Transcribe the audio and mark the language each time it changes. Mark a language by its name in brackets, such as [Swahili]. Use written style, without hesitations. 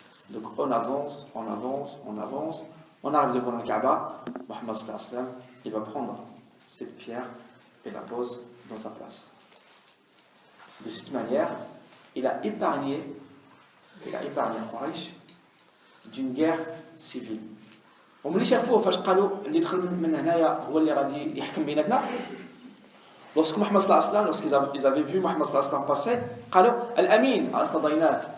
[French] Donc on avance, on avance, on avance, on arrive devant la Kaaba, Muhammad sallallahu alayhi wa sallam, il va prendre cette pierre et la pose dans sa place. De cette manière, il a épargné Quraysh d'une guerre civile. [Arabic] وملي شافوه فاش قالوا اللي دخل من هنايا هو اللي غادي يحكم بيناتنا. [French] Lorsque Muhammad sallallahu alayhi wa sallam, lorsqu'ils avaient vu Muhammad sallallahu alayhi wa sallam passer, [Arabic] قالوا الأمين ارتضيناه